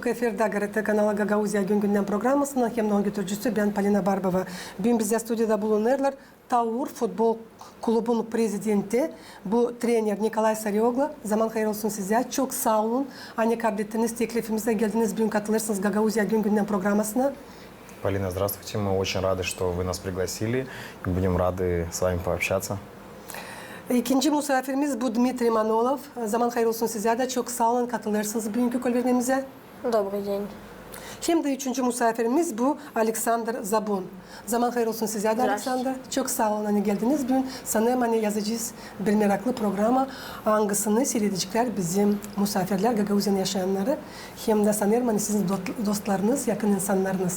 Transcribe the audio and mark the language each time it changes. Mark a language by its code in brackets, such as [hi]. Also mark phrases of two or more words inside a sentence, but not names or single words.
[gag] Efirde GRT kanalı Gagauzya Gün Gündem programısının hem götürücüsü ben Polina Barbova. Bugün bizde stüdyoda bulunurlar. Taur Futbol Kulübü'nün prezidenti, bu trener Nikolay Sarıoğlu. Zaman hayırlı olsun size. Çok sağ olun. Hani kabul ettiniz, teklifimize geldiniz. Bugün katılırsınız Gagauzya Gün Gündem programısına. [ru] Полина, здравствуйте. Мы очень рады, что вы нас пригласили. И будем рады с вами пообщаться. [gag] İkinci misafirimiz bu Dmitri Manolov. Zaman hayırlı olsun size de. Çok sağ olun, katılırsınız bugünkü kolverimize. [ru] Добрый день. [gag] Hem de üçüncü misafirimiz bu Alexander Zabun. Zaman hayırlı olsun size de Alexander. Çok sağ olun hani geldiniz. Bugün sanırım hani yazacağız bir meraklı programa. Hangisini seyredecekler bizim misafirler, Gagauzyan yaşayanları. Hem de sanırım hani sizin dostlarınız, yakın insanlarınız.